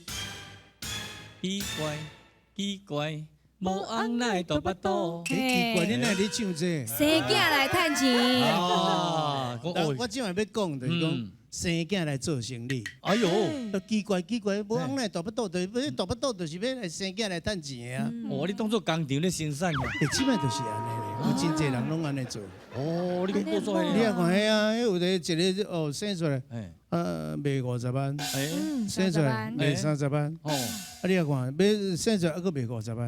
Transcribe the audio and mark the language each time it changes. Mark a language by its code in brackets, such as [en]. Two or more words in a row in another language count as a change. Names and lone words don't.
[nan] 奇怪，奇怪，无翁来大巴肚。奇怪，你哪里唱这？生囝来趁钱。啊，我今晚要讲就是讲生囝来做生意。哎呦，奇怪，无翁来大巴肚，就是大巴肚，就是要来生囝来趁钱啊。哦，你当做工厂咧生产啊？即摆就是安尼咧，有真侪人拢安尼做。哦，你讲做你也看迄啊，迄有一个哦生出来，哎，卖50万，哎，生出来卖30万，哦，你也看，要生出来还佫卖50万。